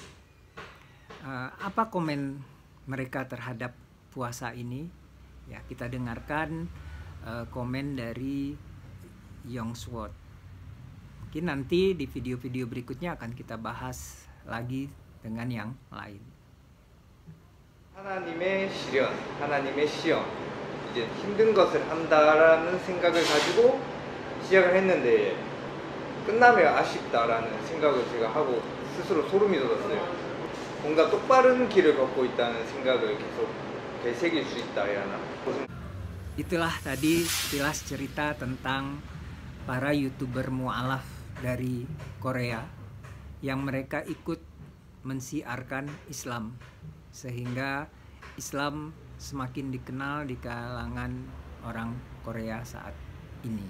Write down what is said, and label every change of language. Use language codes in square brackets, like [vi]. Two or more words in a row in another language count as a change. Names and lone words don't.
[id] Apa komen mereka terhadap puasa ini? Ya, kita dengarkan komen dari Yongsword. Mungkin nanti di video-video berikutnya akan kita bahas lagi dengan yang lain. [ko] 하나님의 시련, 하나님의 시험, 이제 힘든 것을 한다라는 생각을 가지고 시작을 했는데 끝나면 아쉽다라는 생각을 제가 하고 스스로 소름이 돋았어요. 뭔가 똑바른 길을 걷고 있다는 생각을 계속 되새길 수 있다 해야 하나. [id] Itulah tadi sekilas cerita tentang para YouTuber mu'alaf dari Korea yang mereka ikut mensiarkan Islam, sehingga Islam semakin dikenal di kalangan orang Korea saat ini.